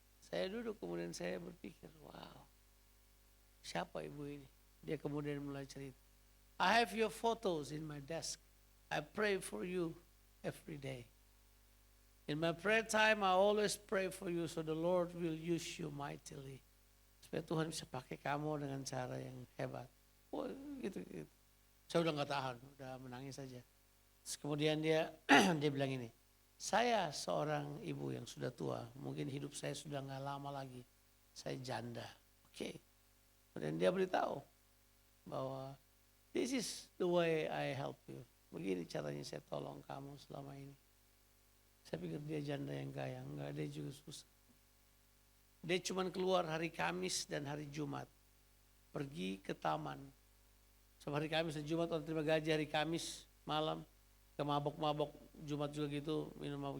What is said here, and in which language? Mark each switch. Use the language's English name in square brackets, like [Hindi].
[Indonesian] Saya duduk kemudian saya berpikir, wow, siapa ibu ini? Dia kemudian mulai cerita. [English] I have your photos in my desk. I pray for you every day. In my prayer time, I always pray for you so the Lord will use you mightily. [Indonesian] Supaya Tuhan bisa pakai kamu dengan cara yang hebat. Oh, gitu. Saya udah nggak tahan, udah menangis saja. Terus kemudian dia bilang ini, saya seorang ibu yang sudah tua, mungkin hidup saya sudah nggak lama lagi. Saya janda. Oke. Kemudian dia beritahu bahwa [English] This is the way I help you. [Indonesian] Begini caranya saya tolong kamu selama ini. Saya pikir dia janda yang kaya, enggak, dia juga susah. Dia cuma keluar hari Kamis dan hari Jumat. Pergi ke taman. Sama hari Kamis dan Jumat orang terima gaji hari Kamis malam. Ke mabok-mabok, Jumat juga gitu, minum mabok.